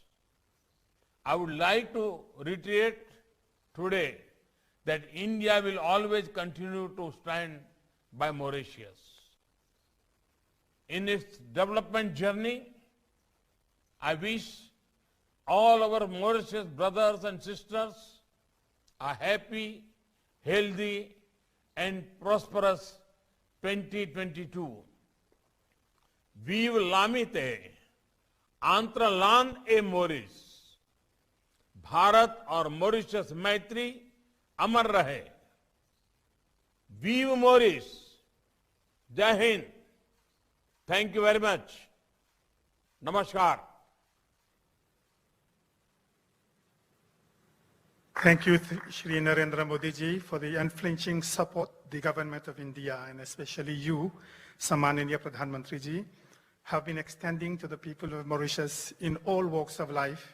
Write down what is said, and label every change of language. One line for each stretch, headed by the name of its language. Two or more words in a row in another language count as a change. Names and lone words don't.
English: I would like to reiterate today that India will always continue to stand by Mauritius. In its development journey, I wish all our Mauritius brothers and sisters a happy, healthy, and prosperous 2022.
French: Vive l'amitié entre l'Inde et Maurice.
Hindi: भारत और मॉरिशस मैत्री अमर रहे.
French: Vive Maurice.
Hindi: जय हिंद.
English: Thank you very much. Namaskar. Thank you, Shri Narendra Modi ji, for the unflinching support the government of India, and especially you,
Hindi: सम्माननीय प्रधान मंत्री जी,
English: have been extending to the people of Mauritius in all walks of life.